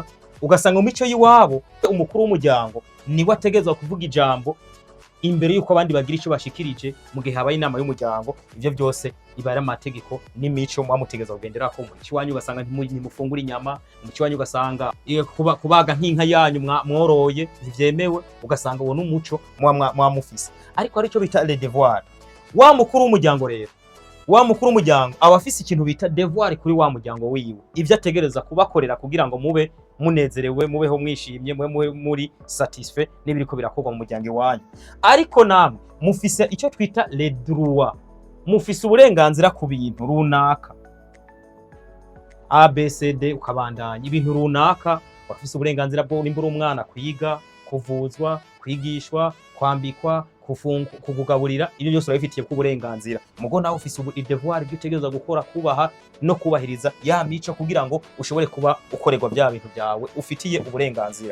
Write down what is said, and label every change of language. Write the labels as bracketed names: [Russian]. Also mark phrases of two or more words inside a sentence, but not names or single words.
[Rundi] Ugasanga mu mico yiwabo umukuru w'umuryango niwe ategezwa kuvuga ijambo imbere yuko abandi bagira icyo bashikirije mu gihe habaye inama y'umuryango. Ivyo byose ibara amategeko n'imico mwamutegeza kugendera ko mu kiwanyu. Ugasanga ntimufungura inyama mu kiwanyu, ugasanga kubaga nk'inka yanyu mworoye ivyemewe, ugasanga uwo n'umuco mwamufise. Ariko ari cyo bita [French] les devoirs. [Rundi] Wa mukuru w'umuryango rero, wa mukuru w'umuryango aba afise ikintu bita devoir kuri wa muryango wiwe, ivyo ategereza kubakorera kugira ngo mube munezerewe, mubeho mwishimye, mube muri satisfait n'ibiriko birakorwa mu muryango wanyu. Ariko namwe mufise icyo twita [French] les droits, [Rundi] mufise uburenganzira ku bintu runaka, ABCD ukabandanya ibintu runaka. Wafise uburenganzira bwo nimbura umwana kwiga, kuvuzwa, kwigishwa, kwambikwa, kugugaburira. Ibyo byose urabifitiye ku burenganzira. Mugo nawe ufise devoir byo utegereza gukora, kubaha no kubahiriza ya mico kugira ngo ushobore kuba ukorerwa bya bintu byawe ufitiye uburenganzira.